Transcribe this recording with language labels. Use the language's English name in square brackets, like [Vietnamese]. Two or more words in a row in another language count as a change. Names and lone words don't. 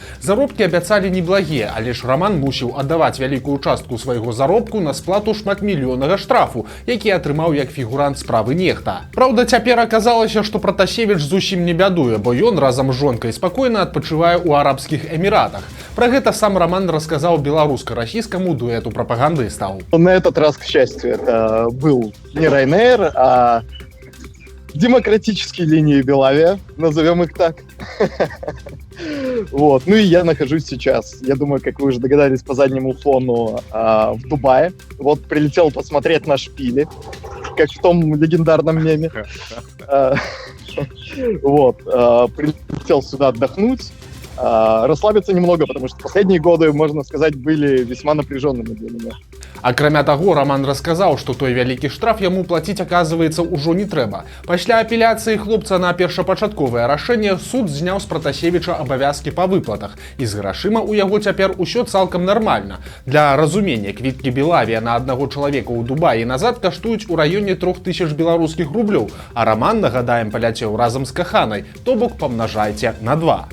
[Belarusian] Заробкі абяцалі неблагія, але ж Роман мусіў аддаваць вялікую частку свайго заробку на сплату шматмільённага штрафу, які атрымаў як фігурант справы нехта. Праўда, цяпер аказалася, што Пратасевіч зусім не бядуе, бо ён разам з жонкай спакойна адпачывае ў Арабскіх Эміратах. Пра гэта сам Роман расказаў беларуска-расійскаму дуэту пропагандыстаў. [Russian] На этот раз, к счастью, это был не Ryanair, а демократические линии Белавиа, назовем их так. Вот. Ну и я нахожусь сейчас, я думаю, как вы уже догадались по заднему фону, в Дубае. Вот прилетел посмотреть на шпили, как в том легендарном меме. Вот. Прилетел сюда отдохнуть. Расслабиться немного, потому что последние годы, можно сказать, были весьма напряженными для меня. [Belarusian] Акрамя таго, Роман расказаў, што той вялікі штраф яму плаціць, аказваецца, ужо не трэба. Пасля апеляцыі хлопца на першапачатковае рашэнне суд зняў з Пратасевіча абавязкі па выплатах. І з грашыма ў яго цяпер усё цалкам нармальна. Для разумення, квіткі Белавіа на аднаго чалавека ў Дубаі назад каштуюць у раёне 3000 беларускіх рублёў, а Роман, нагадаем, паляцеў разам з каханай, то бок памнажайце на 2.